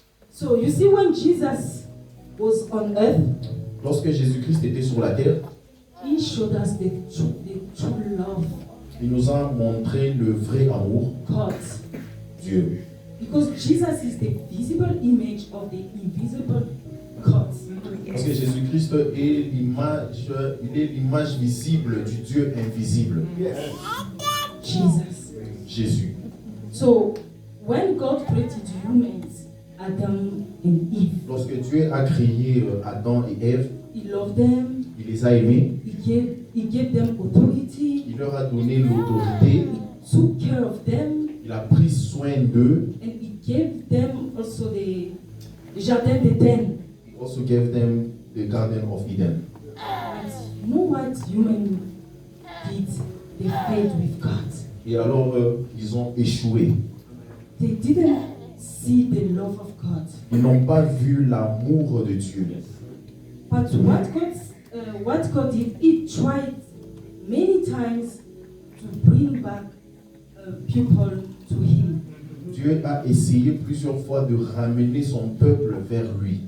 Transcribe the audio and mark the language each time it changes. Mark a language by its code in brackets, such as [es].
[en] So you see, when Jesus was on earth, [fr] Lorsque Jésus-Christ était sur la terre, [en] He showed us the true love [fr] il nous a montré le vrai amour, [en] God. [fr] Dieu. [en] Because Jesus is the visible image of the invisible God. [fr] Parce que Jésus-Christ est l'image, il est l'image visible du Dieu invisible, [en] Jesus. [fr] Jésus. [en] So when God created humans, Adam and Eve, [fr] Lorsque Dieu a créé Adam et Ève, [en] He loved them. [fr] il les a aimés, [en] He gave them authority. [fr] il leur a donné l'autorité, [en] He took care of them, [fr] il a pris soin d'eux, [en] and He gave them also the Jardin d'Éden. he also gave them the Garden of Eden. But you know what human did? They failed with God. [fr] Et alors, ils ont échoué. [en] They didn't see the love of God. [fr] Ils n'ont pas vu l'amour de Dieu. [en] But what God did, He tried many times to bring back people to Him. [fr] Dieu a essayé plusieurs fois de ramener son peuple vers lui.